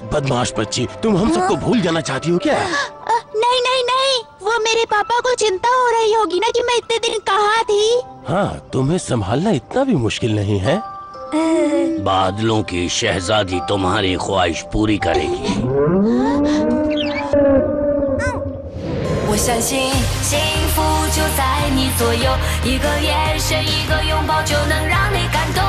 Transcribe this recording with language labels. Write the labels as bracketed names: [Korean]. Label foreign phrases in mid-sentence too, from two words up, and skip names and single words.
[Hindi] बदमाश बच्ची, तुम हम सबको भूल जाना चाहती हो क्या? नहीं नहीं नहीं, वो मेरे पापा को चिंता हो रही होगी ना कि मैं इतने दिन कहाँ थी। हाँ, तुम्हें संभालना इतना भी मुश्किल नहीं है। बादलों की शहजादी तुम्हारी ख्वाहिश पूरी करेगी। [Chinese] 我相信幸福就在你左右，一个眼神，一个拥抱就能让你感动。